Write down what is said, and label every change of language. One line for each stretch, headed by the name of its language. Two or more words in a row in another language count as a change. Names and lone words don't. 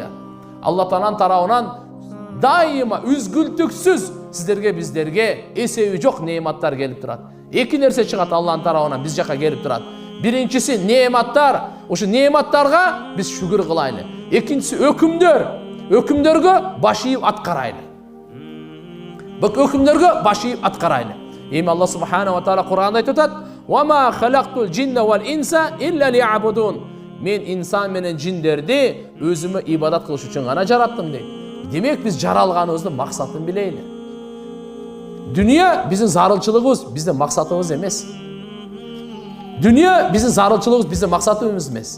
Kyrgyz: Алла Тааланын тарабынан дайыма үзгүлтүксүз сиздерге, биздерге эсеби жок неематтар келип турат. Эки нерсе чыгат Алланын тарабынан биз жака келип турат. Биринчиси неематтар. Ошо неематтарга биз шүгүр кылайлы. Экинчиси өкүмдөргө баш ийип аткарайлы. Өкүмдөргө баш ийип аткарайлы. Эми Алла
Arabic: سبحانه وتعالى
Kyrgyz: Кур'анда айтып атат:
Arabic: "وما خلقت الجن والإنس إلا ليعبدون."
Kyrgyz: Мен инсан менен жиндерди өзүмө ибадат кылыш үчүн гана жараттым дейт. Демек биз жаралганыбыздын максатын билейли. Дүнүйө биздин зарылчылыгыбыз, биздин максатыбыз эмес. Дүнүйө биздин зарылчылыгыбыз, биздин максатыбыз эмес.